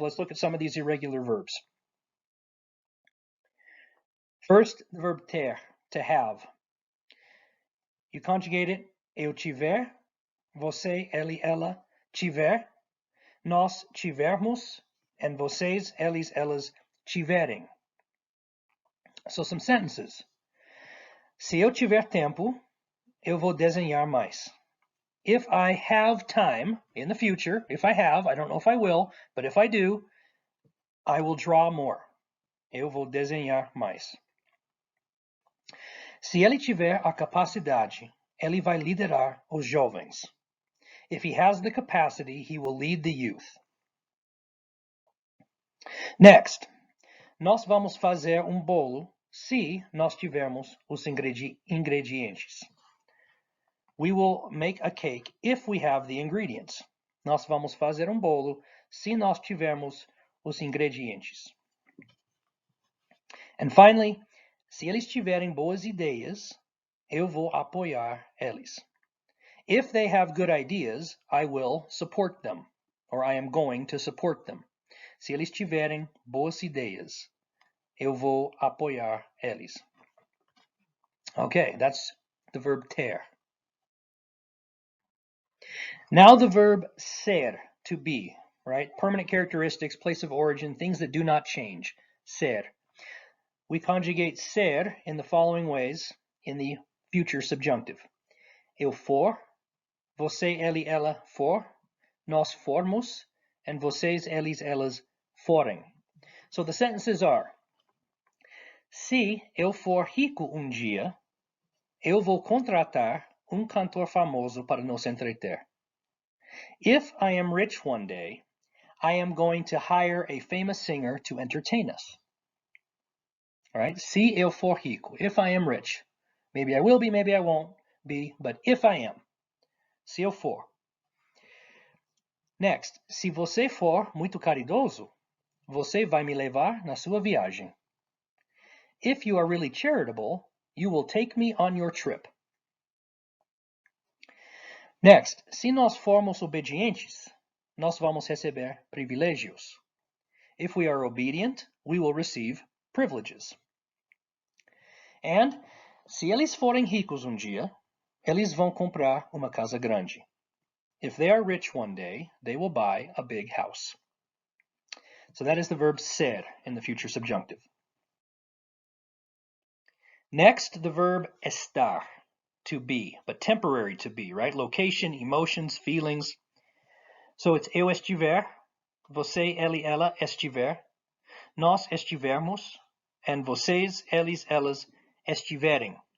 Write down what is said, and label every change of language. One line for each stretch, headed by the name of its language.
English: Let's look at some of these irregular verbs. First, the verb ter, to have. You conjugate it,
Portuguese: eu tiver, você, ele, ela, tiver, nós tivermos, and vocês, eles, elas, tiverem.
English: So some sentences.
Portuguese: Se eu tiver tempo, eu vou desenhar mais.
English: If I have time in the future, if I have, I don't know if I will, but if I do, I will draw more.
Portuguese: Eu vou desenhar mais. Se ele tiver a capacidade, ele vai liderar os jovens.
English: If he has the capacity, he will lead the youth.
Portuguese: Next, nós vamos fazer bolo se nós tivermos os ingredientes.
English: We will make a cake if we have the ingredients.
Portuguese: Nós vamos fazer bolo se nós tivermos os ingredientes.
English: And finally,
Portuguese: se eles tiverem boas ideias, eu vou apoiar eles.
English: If they have good ideas, I will support them, or I am going to support them.
Portuguese: Se eles tiverem boas ideias, eu vou apoiar eles.
English: Okay, that's the verb ter. Now the verb ser, to be, right? Permanent characteristics, place of origin, things that do not change. Ser. We conjugate ser in the following ways in the future subjunctive.
Portuguese: Eu for, você, ele, ela for, nós formos, and vocês, eles, elas forem.
English: So the sentences are:
Portuguese: se eu for rico dia, eu vou contratar cantor famoso para nos entreter.
English: If I am rich one day, I am going to hire a famous singer to entertain us. All right,
Portuguese: se eu for rico,
English: if I am rich. Maybe I will be, maybe I won't be, but if I am.
Portuguese: Se eu for. Next, se você for muito caridoso, você vai me levar na sua viagem.
English: If you are really charitable, you will take me on your trip.
Portuguese: Next, se nós formos obedientes, nós vamos receber privilégios.
English: If we are obedient, we will receive privileges.
Portuguese: And se eles forem ricos dia, eles vão comprar uma casa grande.
English: If they are rich one day, they will buy a big house. So that is the verb ser in the future subjunctive. Next, the verb estar, to be, but temporary to be, right? Location, emotions, feelings. So it's
Portuguese: eu estiver, você, ele, ela estiver, nós estivermos, and vocês, eles, elas estiverem.